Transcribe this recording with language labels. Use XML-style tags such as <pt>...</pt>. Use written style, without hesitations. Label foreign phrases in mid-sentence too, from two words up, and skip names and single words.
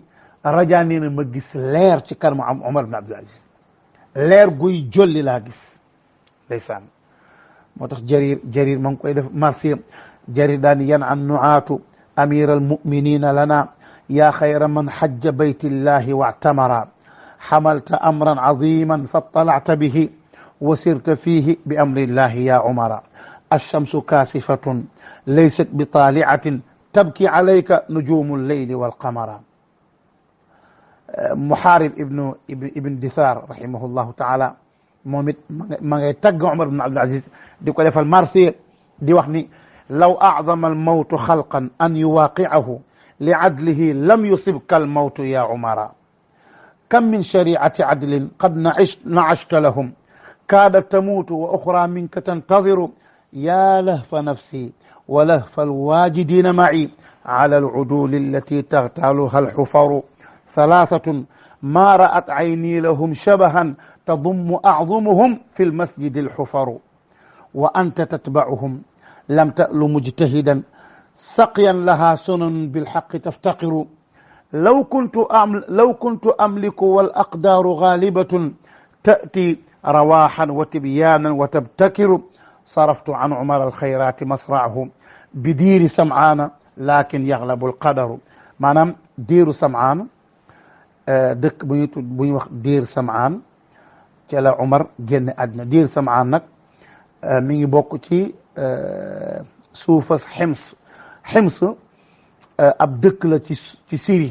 <wo>Raja nee na ma gis leer ci kanamu am Umar ibn Abdul Aziz, leer guy jolli laa gis. ndeysaan moo tax jarir ma ngi koy def marsiya.</wo> <ar>jarir daal ينعى النعاة أمير المؤمنين لنا يا خير من حج بيت الله واعتمرا حملت أمرا عظيما فاضطلعت به وسرت فيه بأمر الله يا عمرا الشمس كاسفة ليست بطالعة تبكي عليك نجوم الليل والقمرا.</ar> <wo>Muhaarib ibn Disaar</wo> <ar>رحمه الله تعالى</ar> <wo>moom it ma ngay tagg Umar ibn Abdul Aziz di ko defal marsiya di wax ni</wo> <ar>لو أعظم الموت خلقا أن يواقعه لعدله لم يصبك الموت يا عمرا كم من شريعة عدل قد نعشت لهم كادت تموت وأخرى منك تنتظر يا لهف نفسي ولهف الواجدين معي على العدول التي تغتالها الحفر ثلاثة ما رأت عيني لهم شبها تضم أعظمهم في المسجد الحفر وأنت تتبعهم لم تأل مجتهدا سقيا لها سنن بالحق تفتقر لو كنت أملك والأقدار غالبة تأتي رواحا وتبيانا وتبتكر صرفت عن عمر الخيرات مصرعه بدير سمعان لكن يغلب القدر.</ar> <wo>maanaam diiru Sam'aan dëkk bu ñuy wax diir Sam'aan ca la Umar génn àddina. diir Sam'aan nag mi ngi bokk ci suufas Hims ab dëkk la ci Syrie.</wo>